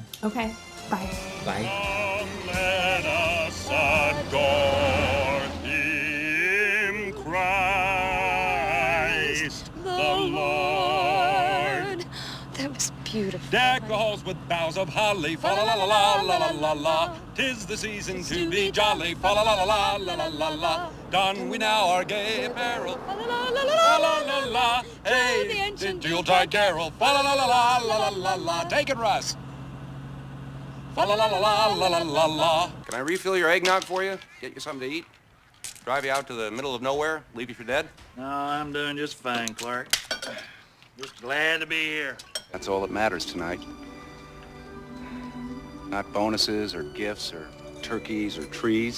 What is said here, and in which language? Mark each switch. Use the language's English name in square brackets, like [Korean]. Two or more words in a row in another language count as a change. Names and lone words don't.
[English] Okay. Bye. Bye. Let us adore him, Christ the Lord. That was beautiful. Deck the halls with boughs of holly, fa la la la la la la la la. 'Tis the season to be jolly, fa la la la la la la la la. Don we now our gay apparel, fa la la la la la la la. Hey, the Yuletide carol, fa la la la la la la la. Take it, Russ. Fa la la la la la la la la. Can I refill your eggnog for you? Get you something to eat? Drive you out to the middle of nowhere? Leave you for dead? No, I'm doing just fine, Clark. Just glad to be here. That's all that matters tonight. Not bonuses or gifts or turkeys or trees.